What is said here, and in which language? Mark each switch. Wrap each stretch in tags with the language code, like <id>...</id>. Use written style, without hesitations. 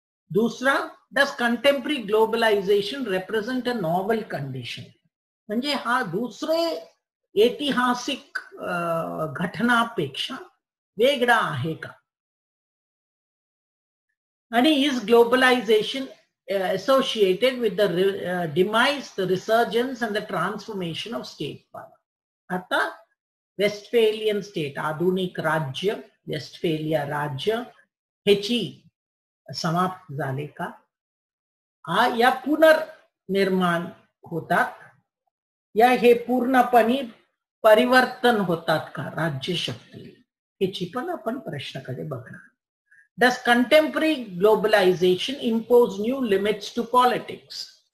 <mr>दुसरा,</mr> <en>does contemporary globalisation represent a novel condition,</en> <mr>म्हणजे हा दुसरे ऐतिहासिक घटनापेक्षा वेगळा आहे का. आणि</mr> <en>Is globalisation associated with the demise, the resurgence and the transformation of state power. आता</en> <mr>वेस्टफेलियन स्टेट, आधुनिक राज्य, वेस्टफेलिया राज्य ह्याची समाप्त झाले का? या पुनर्निर्माण होतात या हे पूर्णपणे परिवर्तन होतात का राज्यशक्ती, ह्याची पण आपण प्रश्नाकडे बघणार.</mr> <en>Does contemporary globalization impose new limits to politics?</en>